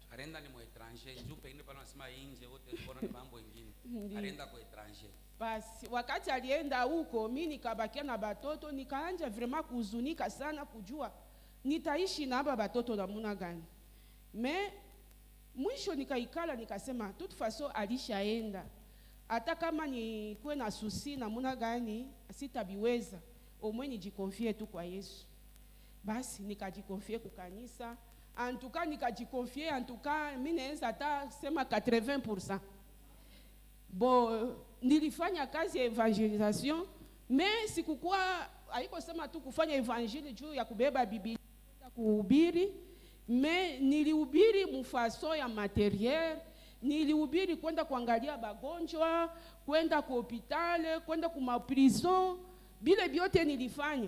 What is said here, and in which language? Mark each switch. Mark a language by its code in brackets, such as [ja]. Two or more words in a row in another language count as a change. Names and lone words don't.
[sw] Arenda ni mu étranger, juu pengine pale wanasema nje wote kuna ni mambo mengine. Arenda kwa étranger. Basi wakati alienda huko mimi nikabakia na batoto, nikaanja vraiment kuhuzunika sana kujua nitaishi na hapa batoto namuna gani. Me mwisho nikaikala nikasema [fr] toute façon [sw] alishaenda. Hata kama ni kuwe na susi namuna gani sitabiweza, omwe nijikonfie tu kwa Yesu. Basi nikajikonfie kwa kanisa. [fr] En tout cas [sw] nikajikonfie, [fr] en tout cas [sw] mimi naweza hata sema 80%. Bon, nilifanya kazi ya evangelisation, mais sikukuwa haiko sema tu kufanya evangeli juu ya kubeba Biblia kuhubiri, mais nilihubiri mfaso ya materiel, nilihubiri kwenda kuangalia bagonjwa, kwenda ku hospitali, kwenda ku prison, bile biote nilifanya.